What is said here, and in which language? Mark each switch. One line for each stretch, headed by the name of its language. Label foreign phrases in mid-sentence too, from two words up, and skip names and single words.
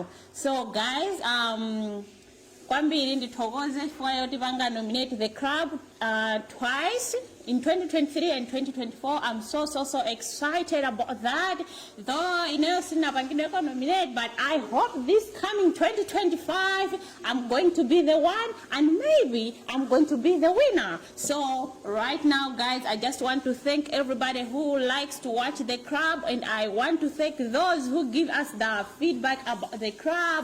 English: So guys,
Nyanja: kwambiri ndithokoze chifukwa yoti vanga
English: nominate the crowd twice in 2023 and 2024. I'm so excited about that. Though
Nyanja: ineyo sinapangidweko
English: nominate, but I hope this coming 2025 I'm going to be the one and maybe I'm going to be the winner. So right now guys, I just want to thank everybody who likes to watch the crowd, and I want to thank those who give us the feedback about the crowd.